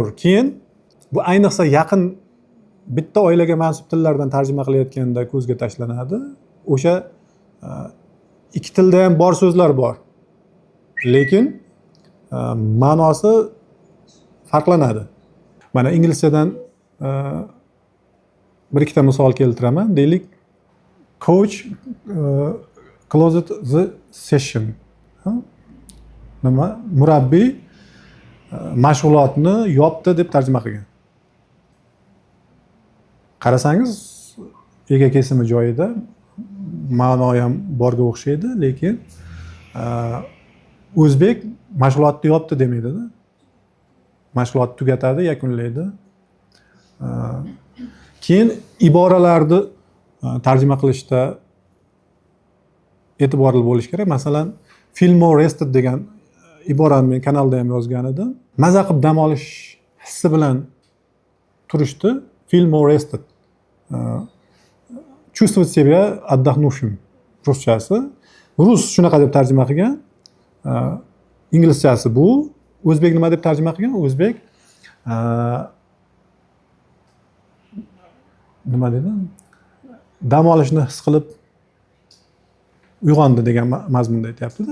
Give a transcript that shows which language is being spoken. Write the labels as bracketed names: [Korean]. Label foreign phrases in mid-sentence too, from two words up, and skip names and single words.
[Uzbek] Keyin bu ayniqsa yaqin bitta oilaga mansub tillardan tarjima qilayotganda ko'zga tashlanadi. O'sha ikki tilda ham bor so'zlar bor. Lekin ma'nosi farqlanadi. Mana inglizchadan bir ikkita misol keltiraman. Deylik, [English] coach closed the session. [Uzbek] Nima? Murabbiy mashg'ulotni yopdi deb tarjima qilgan. Qarasangiz, ega kesimi joyida, ma'no ham borga o'xshaydi, lekin o'zbek mashg'ulotni yopdi demaydi-da. Mashg'ulotni tugatadi, yakunlaydi. Keyin iboralarni tarjima qilishda e'tiborli bo'lish kerak. Masalan, [English] feel more rested [Uzbek] degan iborani men kanalda ham yozgan edim. Maza qilib dam olish hissi bilan turishdi. [English] Feel more rested. [Russian] Чувствовать себя отдохнувшим. [Uzbek] Ruschasi. Rus shunaqa deb tarjima qilgan. Inglizchasi bu. O'zbek nima deb tarjima qilgan? O'zbek nima dedi? Dam olishni his qilib uyg'ondi degan mazmunda aytyapti-da.